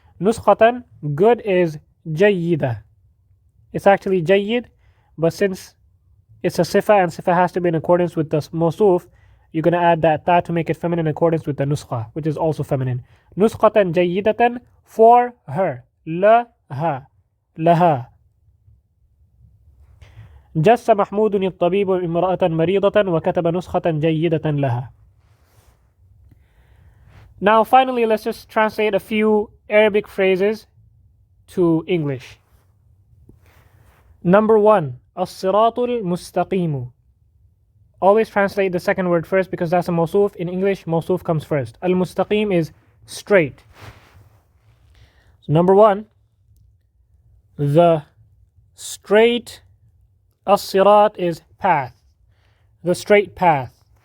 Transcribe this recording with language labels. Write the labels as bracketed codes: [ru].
[en] Nuskhatan, good is jayyida. It's actually jayyid, but since it's a sifa and sifa has to be in accordance with the mawsuf, you're going to add that ta to make it feminine in accordance with the nuskha, which is also feminine. [ar] Nuskhatan jayyidatan, [en] for her. [ar] Laha. Laha. جس محمود الطبيب امرأة مريضة وكتب نسخة جيدة لها. [en] Now finally, let's just translate a few Arabic phrases to English. Number 1, [ar] الصراط المستقيم. [en] Always translate the second word first because that's a mawsuf. In English, mawsuf comes first. Al-mustaqim is straight. So number 1, the straight. As-sirat is path, the straight path.